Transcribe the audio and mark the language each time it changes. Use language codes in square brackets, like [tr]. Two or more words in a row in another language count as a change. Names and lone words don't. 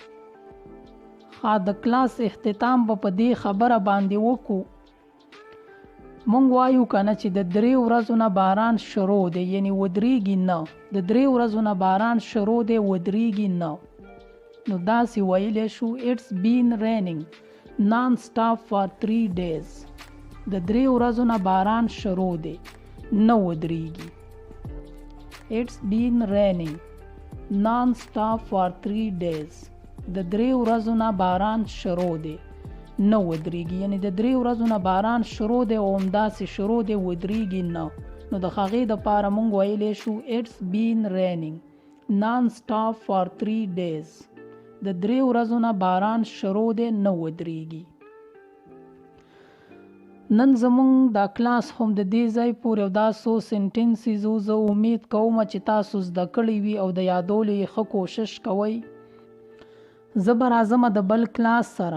[ps] د کلاس اختتام په دې خبره باندې وکړو. مونږ وایو کنه چې د 3 ورځو نه باران شروع دی، یعنی ودرېږي نه. د 3 ورځو نه باران شروع دی، ودرېږي نه. نو داسې ویلی شو [en] It's been raining non-stop for 3 days. [ps] د 3 ورځو نه باران شروع دی، نه ودرېږي. [en] It's been raining non-stop for 3 days. [ps] د 3 ورځو نه باران شروع دی، نه ودرېږي. یعنی د 3 ورځو نه باران شروع دی او همداسې شروع دی، ودرېږي نه. نو د هغې دپاره مونږ ویلی شو [en] It's been raining non-stop for 3 days. [ps] د 3 ورځو نه باران شروع دی، نه ودرېږي. نن زمونږ دا کلاس هم د دې ځای پورې او دا څو سنټنسز و. زه امید کوم چې تاسو زده کړي وي او د یادولو یې ښه کوشش کوئ. زه به راځم د بل کلاس سره.